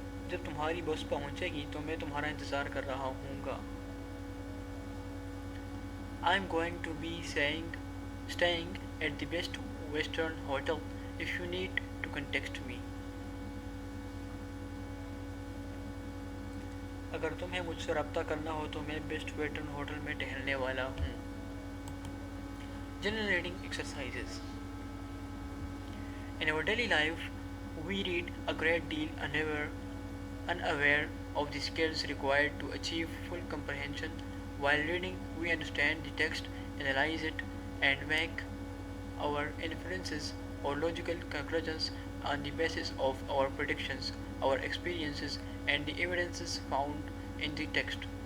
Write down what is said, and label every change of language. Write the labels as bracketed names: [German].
[Urdu] جب تمہاری بس پہنچے گی تو میں تمہارا انتظار کر رہا ہوں گا. [English] I'm going to be staying at the Best Western Hotel. If you need to contact me. [Urdu] اگر تمہیں مجھ سے رابطہ کرنا ہو تو میں بیسٹ ویسٹرن ہوٹل میں ٹہلنے والا ہوں. [English] General reading exercises. In our daily life, we read a great deal unaware of the skills required to achieve full comprehension. While reading, we understand the text, analyze it, and make our inferences or logical conclusions on the basis of our predictions, our experiences, and the evidences found in the text.